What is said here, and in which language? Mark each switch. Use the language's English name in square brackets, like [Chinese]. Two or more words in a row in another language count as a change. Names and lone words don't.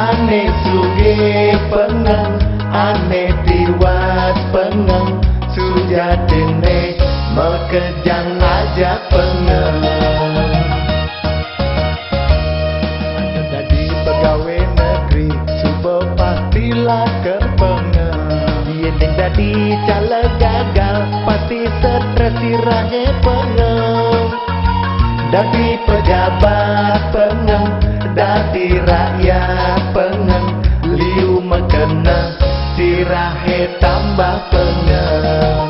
[Balinese] ane suge pengang, ane tiwas pengang, sujatine mekejang aja pengang. [Indonesian] Ane jadi pegawai negeri, coba pastilah kepengang. Yang jadi caleg gagal, pasti stres sirahnya pengang. Dari pejabat pengang, dari rakyat pengang, [Balinese] liu mekena sirahe tambah pengang.